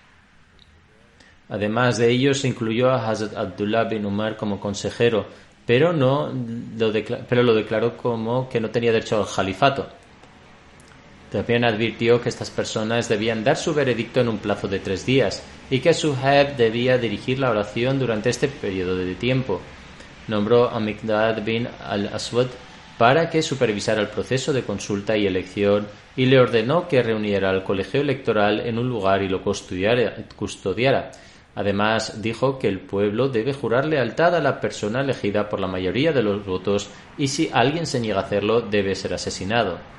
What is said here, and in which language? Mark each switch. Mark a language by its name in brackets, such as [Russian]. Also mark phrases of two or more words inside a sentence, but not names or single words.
[Spanish] Además de ellos, se incluyó a Hazrat Abdullah bin Umar como consejero, pero lo declaró como que no tenía derecho al califato. También advirtió que estas personas debían dar su veredicto en un plazo de 3 días y que Suhaib debía dirigir la oración durante este periodo de tiempo. Nombró a Miqdad bin al-Aswad para que supervisara el proceso de consulta y elección y le ordenó que reuniera al colegio electoral en un lugar y lo custodiara. Además, dijo que el pueblo debe jurar lealtad a la persona elegida por la mayoría de los votos y si alguien se niega a hacerlo, debe ser asesinado.